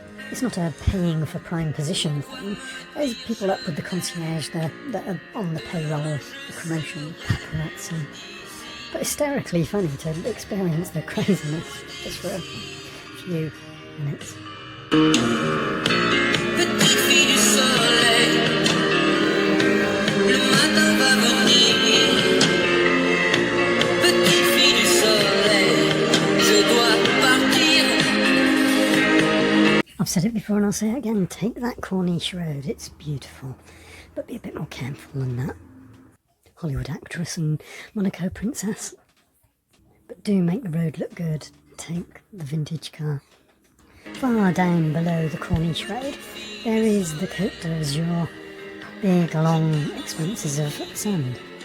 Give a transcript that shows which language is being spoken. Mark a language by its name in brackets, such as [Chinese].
[English] It's not a paying for prime position thing. There's people up with the concierge that are on the payroll, the promotion, paparazzi. But hysterically funny to experience the craziness just for a few minutes. [French] Petite fille du soleil, le matin va venir. Petite fille du soleil, je dois partir. [English] I've said it before and I'll say it again, take that Corniche Road, it's beautiful, but be a bit more careful than that. Hollywood actress and Monaco princess. But do make the road look good, take the vintage car. Far down below the Corniche Road, there is the Côte d'Azur, big long expanses of sand.